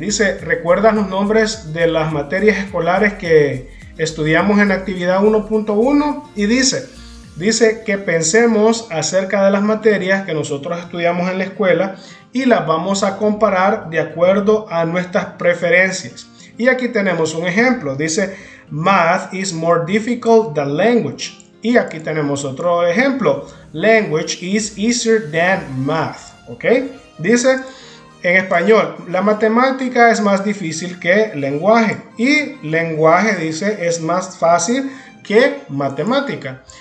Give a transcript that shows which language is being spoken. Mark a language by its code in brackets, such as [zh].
[es] Dice, ¿recuerdas los nombres de las materias escolares que estudiamos en actividad 1.1? Y dice que pensemos acerca de las materias que nosotros estudiamos en la escuela y las vamos a comparar de acuerdo a nuestras preferencias. Y aquí tenemos un ejemplo. Dice, [en] Math is more difficult than language. [es] Y aquí tenemos otro ejemplo. [en] Language is easier than math. [es] ¿Ok? Dice en español, la matemática es más difícil que lenguaje y lenguaje, dice, es más fácil que matemática.